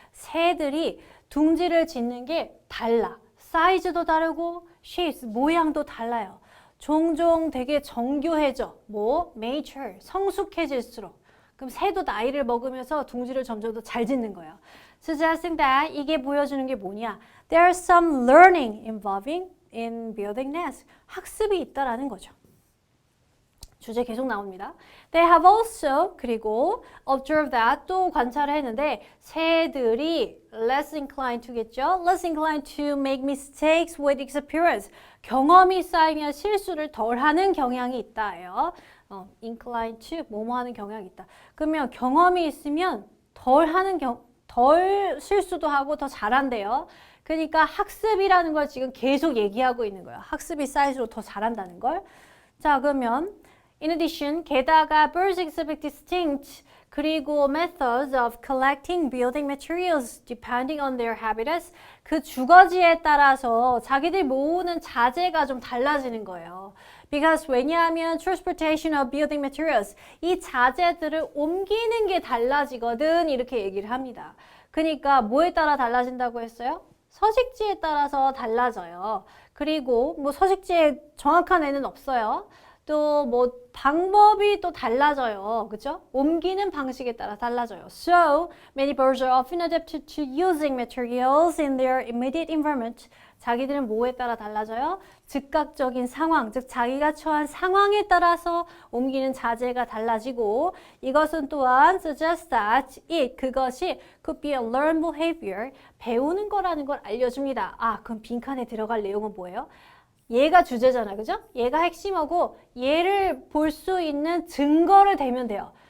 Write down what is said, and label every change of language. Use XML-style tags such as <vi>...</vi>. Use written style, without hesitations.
<ko>새들이 둥지를 짓는 게 달라. 사이즈도 다르고 shapes, 모양도 달라요. 종종 되게 정교해져. 뭐? mature, 성숙해질수록. 그럼 새도 나이를 먹으면서 둥지를 점점 더 잘 짓는 거예요. Suggesting that, 이게 보여주는 게 뭐냐?</ko> <en>There's some learning involving in building nests.</en> <ko>학습이 있다라는 거죠. 주제 계속 나옵니다.</ko> <en>They have also,</en> <ko>그리고</ko> <en>observed that,</en> <ko>또 관찰을 했는데 새들이</ko> <en>less inclined to겠죠? less inclined to make mistakes with experience.</en> <ko>경험이 쌓이면 실수를 덜 하는 경향이 있다예요.</ko> <en>inclined to,</en> <ko>뭐뭐 하는 경향이 있다. 그러면 경험이 있으면 덜 실수도 하고 더 잘한대요. 그러니까 학습이라는 걸 지금 계속 얘기하고 있는 거예요. 학습이 쌓일수록 더 잘한다는 걸. 자, 그러면</ko> <en>in addition,</en> <ko>게다가</ko> <en>birds exhibit distinct</en> <ko>그리고</ko> <en>methods of collecting building materials depending on their habitats.</en> <ko>그 주거지에 따라서 자기들 모으는 자재가 좀 달라지는 거예요.</ko> <en>Because</en> <ko>왜냐하면</ko> <en>transportation of building materials,</en> <ko>이 자재들을 옮기는 게 달라지거든 이렇게 얘기를 합니다. 그러니까 뭐에 따라 달라진다고 했어요? 서식지에 따라서 달라져요. 그리고 뭐 서식지에 정확한 애는 없어요. 또 뭐 방법이 또 달라져요. 그죠? 옮기는 방식에 따라 달라져요.</ko> <en>So, many birds are often adapted to using materials in their immediate environment.</en> <ko>자기들은 뭐에 따라 달라져요? 즉각적인 상황, 즉 자기가 처한 상황에 따라서 옮기는 자재가 달라지고 이것은 또한</ko> <en>suggest that it,</en> <ko>그것이</ko> <en>could be a learned behavior,</en> <ko>배우는 거라는 걸 알려줍니다. 그럼 빈칸에 들어갈 내용은 뭐예요? 얘가 주제잖아, 그죠? 얘가 핵심이고 얘를 볼 수 있는 증거를 대면 돼요.</ko>